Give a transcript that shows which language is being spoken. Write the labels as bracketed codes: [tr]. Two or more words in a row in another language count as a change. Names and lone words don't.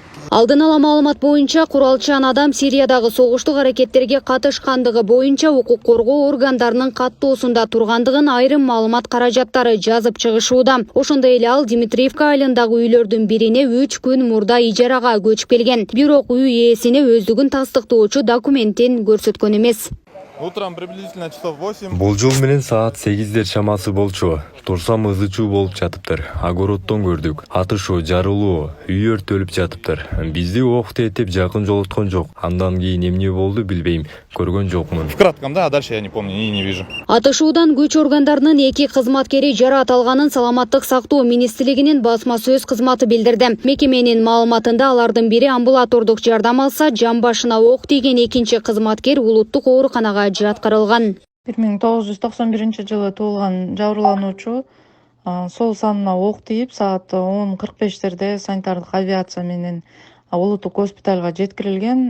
[ky] Алдын ала маалымат боюнча куралчан адам Сириядагы согуштук аракеттерге катышкандыгы боюнча укук коргоо органдарынын каттоосунда тургандыгын айрым маалымат каражаттары жазып чыгышууда. Ошондой эле ал Дмитриевка айылындагы үйлөрдүн бирине 3 күн мурда ижарага көчүп келген. Бирок үй ээсине өздүгүн тастыктоочу документин көрсөткөн эмес. [ru] Утром приблизительно часов 8. [ky] Болжол менен саат 8дер чамасы болчу. Турсам ызычуу болуп жатыптыр. Огороддон көрдүк. Атышуу, жарылуу, үй өртөлүп жатыптыр. Бизди ок тетип жакын жолоткон жок. Андан кийин эмне болду билбейм. Көргөн жокмун. [ru] В кратком, да, а дальше я не помню и не вижу. [ky] Атышуудан күч органдарынын 2 кызматкери жараат алганын Саламаттык сактоо министрлигинин басма сөз кызматы билдирди. Мекеменин маалыматында алардын бири амбулатордук жардам алса, жан башына ок тийген экинчи кызматкер улуттук ооруканага жаткырылган. 1991 туулган жабырлануучу сол санына ок тийип саат 10:45 санитардык авиация менен улуттук госпиталга жеткирилген.